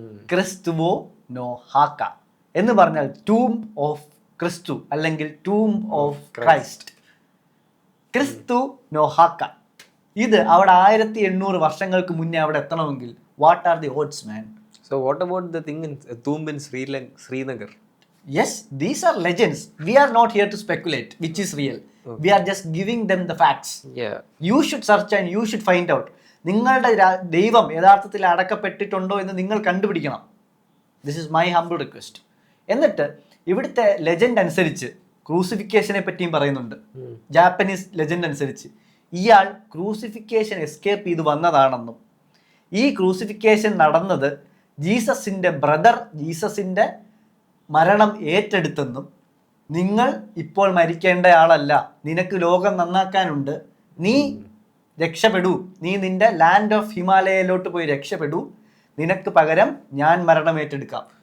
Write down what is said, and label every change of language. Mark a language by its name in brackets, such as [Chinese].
[Malayalam] ക്രിസ്തുവോ നൊഹാക്ക എന്ന് പറഞ്ഞാൽ tomb of ക്രിസ്തു അല്ലെങ്കിൽ ടൂംബ് ഓഫ് ക്രൈസ്റ്റ്. ക്രിസ്തു നൊഹാക്ക. ഇത് അവിടെ 1800 വർഷങ്ങൾക്ക് മുന്നേ അവിടെ എത്തണമെങ്കിൽ [English] What are the odds man? So what about the thing in Tomb in Srinagar? Yes, these are legends. We are not here to speculate which is real. We are just giving them the facts. Yeah. You should search and you should find out. [Malayalam] നിങ്ങളുടെ ദൈവം യഥാർത്ഥത്തിൽ അടക്കപ്പെട്ടിട്ടുണ്ടോ എന്ന് നിങ്ങൾ കണ്ടുപിടിക്കണം. [English] This is my humble request. [Malayalam] എന്നിട്ട് ഇവിടുത്തെ legend അനുസരിച്ച് ക്രൂസിഫിക്കേഷനെ പറ്റിയും പറയുന്നുണ്ട്. ജാപ്പനീസ് ലെജൻഡ് അനുസരിച്ച് ഇയാൾ ക്രൂസിഫിക്കേഷൻ എസ്കേപ്പ് ചെയ്ത് വന്നതാണെന്നും ഈ ക്രൂസിഫിക്കേഷൻ നടന്നത് ജീസസിൻ്റെ ബ്രദർ ജീസസിൻ്റെ മരണം ഏറ്റെടുത്തെന്നും നിങ്ങൾ ഇപ്പോൾ മരിക്കേണ്ട ആളല്ല, നിനക്ക് ലോകം നന്നാക്കാനുണ്ട്, നീ രക്ഷപ്പെടൂ, നീ നിന്റെ ലാൻഡ് ഓഫ് ഹിമാലയയിലോട്ട് പോയി രക്ഷപ്പെടൂ, നിനക്ക് പകരം ഞാൻ മരണം ഏറ്റെടുക്കാം.